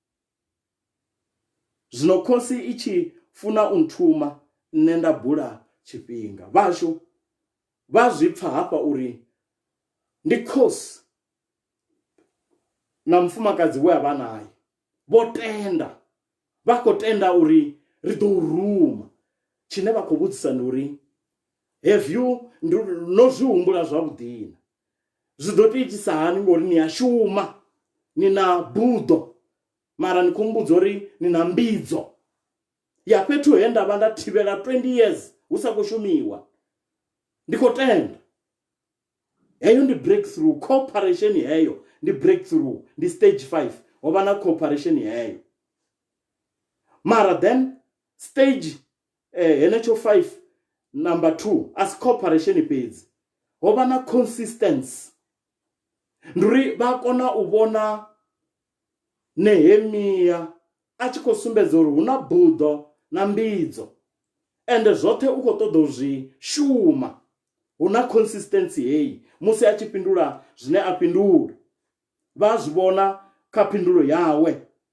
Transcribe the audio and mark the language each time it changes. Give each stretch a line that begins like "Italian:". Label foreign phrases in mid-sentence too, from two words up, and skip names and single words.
Venda: Zwino khosi i tshi funa u nthuma, nṋe nda bula tshifhinga. Vhashu vha zwi pfa hafha uri ndi khosi na mufumakadzi we avha naye vho tenda, vha khou tenda uri ri ḓo ruma. Tshine vha khou vhudzisa ndi uri,
English: have you
Venda: no zwi humbula zwavhuḓi na? Zwi ḓo itisa hani ngori ni a shuma, ni na buḓo, mara ni khou mbudza uri ni na mbidzo ya fhethu he ndavha nda thivhela 20 years hu sa khou shumiwa. Ndi khou tenda. Heyo ndi breakthrough. Cooperation heyo ndi breakthrough. Ndi stage 5. Hovha na cooperation heyo. Mara
English: then stage
Venda: henecho 5
English: number 2 as cooperation
Venda: fhedzi hovha na consistency. Nduri vha kona u vhona Nehemia a tshi khou sumbedza uri huna buḓo na mbidzo, ende zwoṱhe u khou ṱoḓa u zwi shuma. Huna consistency heyi musi a tshi fhindula zwine a fhindula, vha zwi vhona kha phindulo yawe.